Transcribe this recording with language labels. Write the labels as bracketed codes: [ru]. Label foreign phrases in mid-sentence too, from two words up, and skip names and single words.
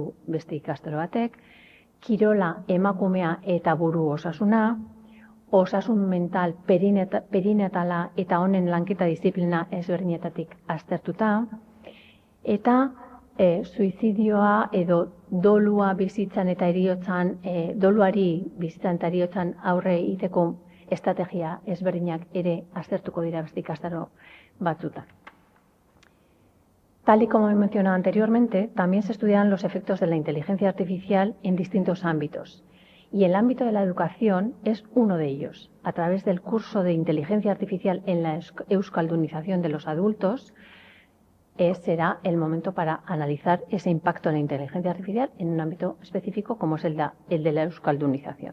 [eu] beste ikastaro batek, kirola emakumea eta buru osasuna, osasun mental perinatala eta honen lanketa disiplina ezberdinetatik aztertuta, eta suizidioa edo dolua bizitzan eta heriotzan, doluari bizitzan eta heriotzan aurre egiteko estrategia ezberdinak ere aztertuko dira beste ikastaro batzutan. [es] Tal y como he mencionado anteriormente, también se estudiarán los efectos de la inteligencia artificial en distintos ámbitos. Y el ámbito de la educación es uno de ellos. A través del curso de inteligencia artificial en la euskaldunización de los adultos, será el momento para analizar ese impacto de la inteligencia artificial en un ámbito específico como es el de la euskaldunización.